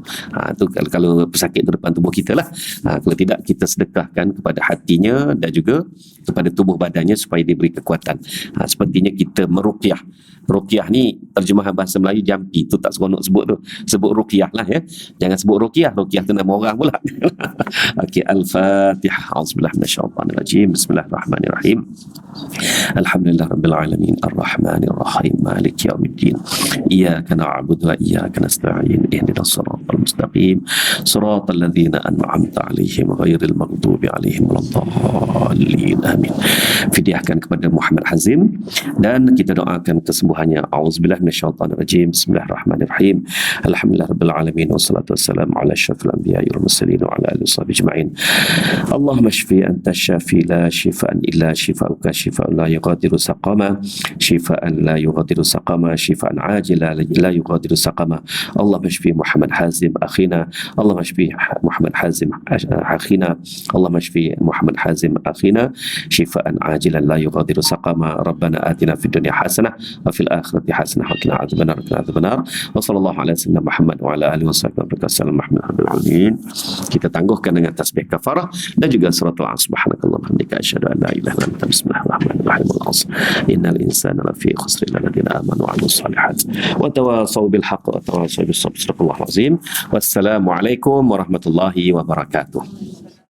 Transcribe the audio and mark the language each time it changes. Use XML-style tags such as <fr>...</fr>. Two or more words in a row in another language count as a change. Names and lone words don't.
<ms>Tu kalau pesakit tu depan tubuh kita lah. Kalau tidak, kita sedekahkan kepada hatinya dan juga kepada tubuh badannya supaya diberi kekuatan. Sepertinya kita meruqyah. Ruqyah ni terjemahan bahasa Melayu jampi, tu tak seronok sebut tu. Sebut ruqyah lah ya. Jangan sebut ruqyah. Ruqyah tu nama orang pula. Okey, Al-Fatihah.</ms> <ar>أعوذ بالله من الشيطان الرجيم. بسم الله الرحمن الرحيم. الحمد لله رب العالمين، الرحمن الرحيم، مالك يوم الدين. إياك نعبد وإياك نستعين. اهدنا الصراط المستقيم. صراط الذين أنعمت عليهم غير المغضوب عليهم ولا الضالين. Amin.</ar> <ms>Fidyahkan kepada Muhammad Hazim dan kita doakan kesembuhannya.</ms> <ar>أعوذ بالله من الشيطان الرجيم. بسم الله الرحمن الرحيم. الحمد لله رب العالمين، والصلاة والسلام على أشرف الأنبياء والمرسلين وعلى آله وصحبه أجمعين. اللهم اشف أنت شافي لا شفاء إلا شفاؤك شفاء لا يغادر سقما شفاء لا يغادر سقما شفاء عاجلا لا يغادر سقما. اللهم اشف محمد حازم أخانا. اللهم اشف محمد حازم أخانا. اللهم اشف محمد حازم أخانا شفاء عاجلا لا يغادر سقما. ربنا آتنا في الدنيا حسنة وفي الآخرة حسنة وقنا عذاب النار. وصلى الله على سيدنا محمد وعلى آله وصحبه وسلم.</ar> <ms>Kita tangguhkan dengan tasbih kafarah dan juga suratul Asr.</ms> <ar>سبحانك الله حمدك أشهد أن لا إله إلا أنت بسم الله الرحمن الرحيم. Al-Asr. إن الإنسان لفي خسر إلا الذين آمنوا وعملوا الصالحات وتواصوا بالحق وتواصوا بالصبر. والسلام عليكم ورحمة الله وبركاته.</ar>